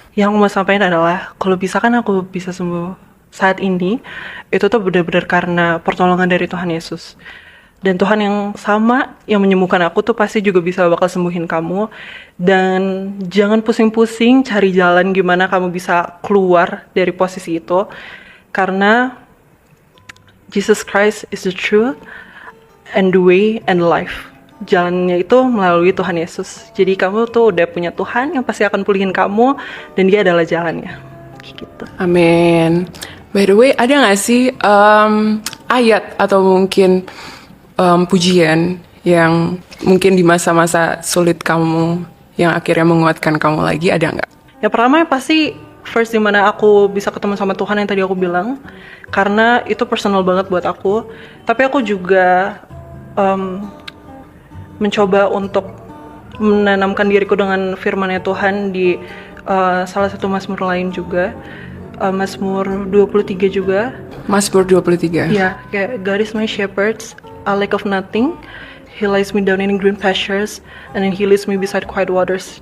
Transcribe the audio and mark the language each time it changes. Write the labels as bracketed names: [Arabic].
[Indonesian] Yang mau sampaikan adalah, kalau bisa kan aku bisa sembuh saat ini, itu tuh benar-benar karena pertolongan dari Tuhan Yesus. Dan Tuhan yang sama yang menyembuhkan aku tuh pasti juga bisa bakal sembuhin kamu. Dan jangan pusing-pusing cari jalan gimana kamu bisa keluar dari posisi itu. Karena [English] Jesus Christ is the truth and the way and the life. [Indonesian] Jalannya itu melalui Tuhan Yesus. Jadi kamu tuh udah punya Tuhan yang pasti akan pulihin kamu. Dan Dia adalah jalannya gitu. Amin. By the way, ada gak sih ayat atau mungkin pujian yang mungkin di masa-masa sulit kamu yang akhirnya menguatkan kamu lagi, ada nggak? Yang pertama pasti first dimana aku bisa ketemu sama Tuhan yang tadi aku bilang, karena itu personal banget buat aku. Tapi aku juga mencoba untuk menanamkan diriku dengan firman-Nya Tuhan di salah satu mazmur lain juga, Mazmur 23 juga. Mazmur 23. Ya, kayak [English] God is my shepherd, I lack of nothing. He lays me down in green pastures, and then He leads me beside quiet waters.